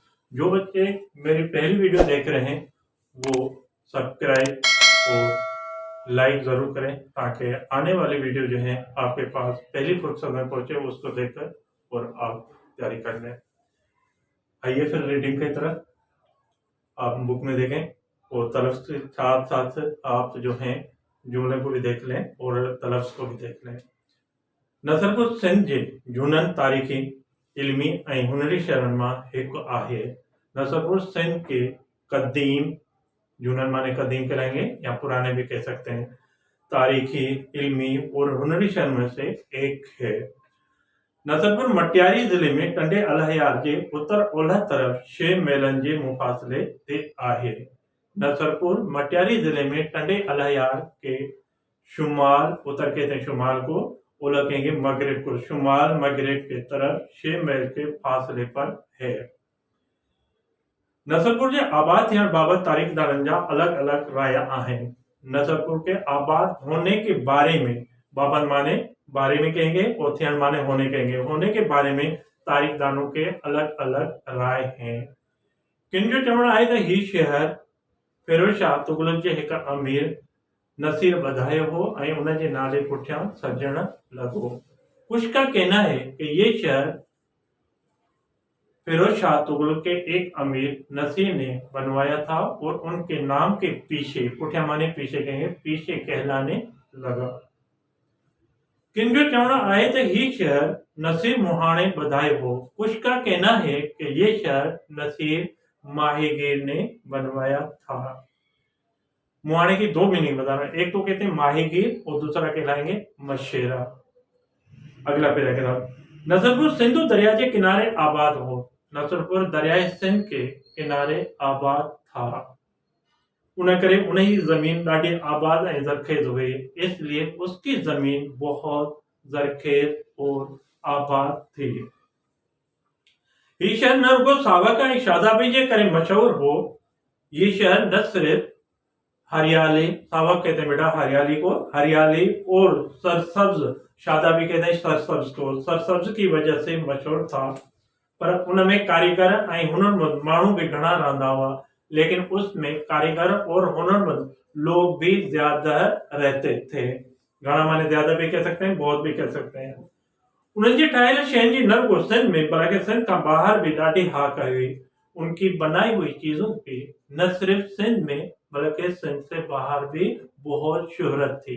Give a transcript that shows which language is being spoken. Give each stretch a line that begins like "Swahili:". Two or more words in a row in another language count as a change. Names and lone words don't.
Urdu: جو بچے میری پہلی ویڈیو دیکھ رہے ہیں وہ سبسکرائب اور لائک ضرور کریں تاکہ آنے والی ویڈیو جو ہے آپ کے پاس پہلی فرصت میں پہنچے، اس کو دیکھ کر اور آپ تیاری کر لیں. آئیے پھر ریڈنگ کی طرف آپ بک میں دیکھیں اور تلفظ کے ساتھ ساتھ آپ جو ہیں جملے کو بھی دیکھ لیں اور تلفظ کو بھی دیکھ لیں.
Sindhi: नसरपुर सिंध जे झूननि तारीख़ी, इल्मी ऐं हुनरी शहरनि मां हिकु आहे।
Urdu: نصرپور سندھ کے قدیم، جھونن مانے قدیم کہلائیں گے یا پرانے بھی کہہ سکتے ہیں، تاریخی، علمی اور ہنری شہر میں سے ایک ہے.
Sindhi: नसरपुर मटियारी जिले में टंडे अलहयार के उत्तर ओलह तरफ 6 मीलन जे मुफासिले ते आहे।
Urdu: نصرپور مٹیاری ضلعے میں ٹنڈے الہیار کے شمال، اتر کہتے ہیں شمال کو، اولا کہیں گے مغرب کو، شمال مغرب کے طرف 6 میل کے فاصلے پر ہے.
Sindhi: नसरपुर के आबाद थियण बाबत तारीख़दारनि जा अलग अलग राय आहिनि।
Urdu: نصرپور کے آباد ہونے کے بارے میں، بابت مانے بارے میں کہیں گے اور تھیڻ مانے ہونے کہیں گے، ہونے کے بارے میں تاریخدانوں کے الگ الگ رائے ہیں.
Sindhi: किन जो चवण आहे त ही शहर फिरोज शाह तुगलक जे हिक अमीर नसीर बधायो हो ऐं उन जे नाले पुठियां सजण लॻो।
Urdu: کچھ کا کہنا ہے کہ یہ شہر فیروز شاہ تغلق کے ایک امیر نصیر نے بنوایا تھا اور ان کے نام کے پیچھے، پٹھیا مانے پیچھے کہیں گے، پیچھے کہلانے لگا.
Sindhi: किन जो चवण आहे त ही शहर नसीर मुहाणे बधायो हो।
Urdu: کچھ کا کہنا ہے کہ یہ شہر نصیر ماہیگیر نے بنوایا تھا. مہانے کی دو میننگ بتا رہے ہیں، ایک تو کہتے ہیں ماہیگیر اور دوسرا کہلائیں گے مشیرا. اگلا پیراگراف,
Sindhi: नसरपुर सिंधु दरिया के किनारे आबाद हो।
Urdu: نصرپور دریائے سندھ کے کنارے آباد تھا,
Sindhi: उन करे उन्हीं जमीन ॾाढी आबाद ऐं ज़रखेज़ हुई,
Urdu: اس لیے اس کی زمین بہت زرخیز اور آباد تھی.
Sindhi: ये शहर न रुगो सावक ऐं शादाबी जे करे मशहूर हो।
Urdu: یہ شہر نہ صرف ہریالی، ساوک کہتے ہیں بیٹا ہریالی کو، ہریالی اور سرسبز، شادابی کہتے ہیں سرسبز کو، سرسبز کی وجہ سے مشہور تھا,
Sindhi: पर उनमें कारीगर ऐं हुनरमंद माण्हू भी घणा रहंदा हुआ,
Urdu: لیکن اس میں کاریگر اور ہنرمند لوگ بھی زیادہ رہتے تھے. گھڻا مانے زیادہ بھی کہہ سکتے ہیں، بہت بھی کہہ سکتے ہیں.
Sindhi: उन्हनि जे ठाहियल शयुनि जी न रुगो सिंध में बल्कि सिंध खां बाहर भी ॾाढी हाक हुई।
Urdu: ان کی بنائی ہوئی چیزوں کی نہ صرف سندھ میں بلکہ سندھ سے باہر بھی بہت شہرت تھی.